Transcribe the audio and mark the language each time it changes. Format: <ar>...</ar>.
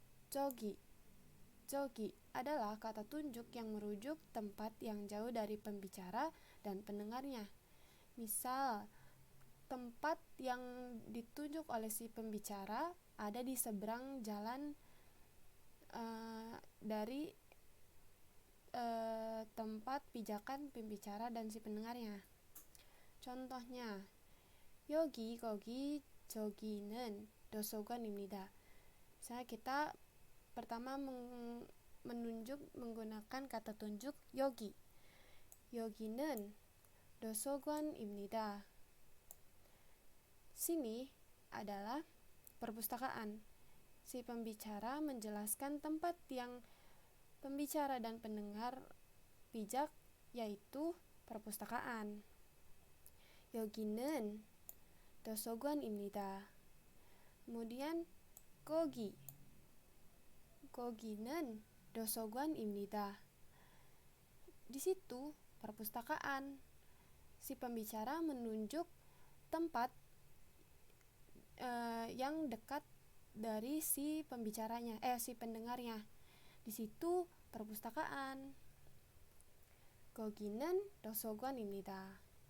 <id>Jogi adalah kata tunjuk yang merujuk tempat yang jauh dari pembicara dan pendengarnya. Misal, tempat yang ditunjuk oleh si pembicara ada di seberang jalan dari tempat pijakan pembicara dan si pendengarnya. Contohnya,</id> <ko>여기 거기 저기는 도서관입니다.</ko> <id>Misalnya kita pertama menunjuk menggunakan kata tunjuk yogi.</id> <ko>여기는 도서관입니다.</ko> <id>Sini adalah perpustakaan. Si pembicara menjelaskan tempat yang pembicara dan pendengar pijak, yaitu perpustakaan.</id> <ko>여기는 도서관입니다.</ko> <id>Kemudian</id> <ko>거기는 도서관입니다.</ko> <id>Di situ perpustakaan. Si pembicara menunjuk tempat yang dekat dari si pendengarnya. Di situ perpustakaan.</id> <ko>거기는 도서관입니다.</ko>